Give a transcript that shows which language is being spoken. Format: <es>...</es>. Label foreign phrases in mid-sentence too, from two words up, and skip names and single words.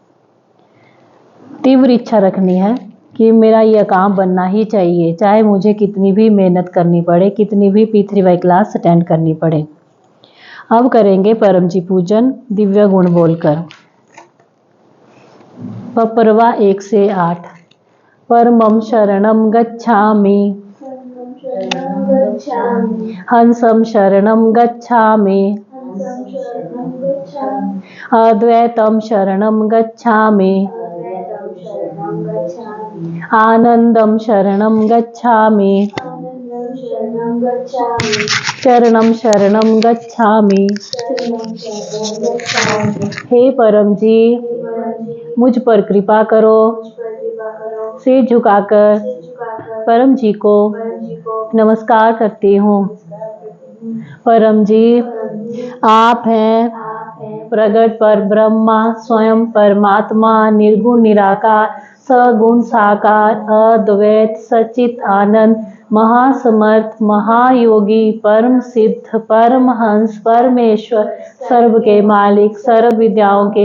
<hi>तीव्र इच्छा रखनी है कि मेरा यह काम बनना ही चाहिए, चाहे मुझे कितनी भी मेहनत करनी पड़े, कितनी भी P3Y</hi> <en>class attend</en> <hi>करनी पड़े। अब करेंगे परम जी पूजन दिव्य गुण बोलकर। पपरवा 1 से 8।</hi> <sa>परमं शरणं गच्छामि, हंसं शरणं गच्छामि, अद्वैतं शरणं गच्छामि, आनंदं शरणं गच्छामि, चरणं शरणं गच्छामि।</sa> <hi>हे परम जी, मुझ पर कृपा करो। सिर झुकाकर परम जी को नमस्कार करती हूँ। परम जी, आप हैं प्रगट पर ब्रह्मा, स्वयं परमात्मा, निर्गुण निराकार, सगुण साकार, अद्वैत सचित आनंद, महासमर्थ, महायोगी, परम सिद्ध, परमहंस, परमेश्वर, सर्व के मालिक, सर्व विद्याओं के</hi>